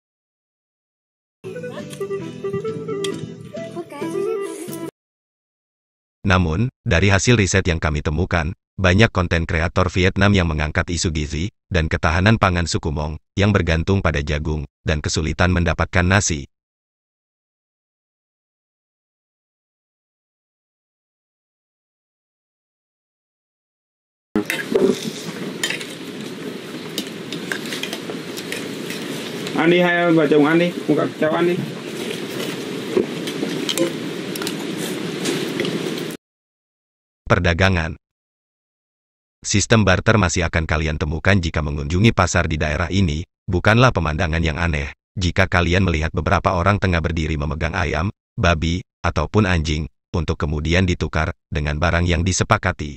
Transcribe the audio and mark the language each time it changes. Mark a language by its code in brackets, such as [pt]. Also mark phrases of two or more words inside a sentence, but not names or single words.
[id] Namun, dari hasil riset yang kami temukan, banyak konten kreator Vietnam yang mengangkat isu gizi dan ketahanan pangan suku Hmong yang bergantung pada jagung dan kesulitan mendapatkan nasi. [vi] Ăn đi, hai vợ chồng ăn đi, cùng các cháu ăn đi. [id] Perdagangan. Sistem barter masih akan kalian temukan jika mengunjungi pasar di daerah ini, bukanlah pemandangan yang aneh. Jika kalian melihat beberapa orang tengah berdiri memegang ayam, babi, ataupun anjing, untuk kemudian ditukar dengan barang yang disepakati.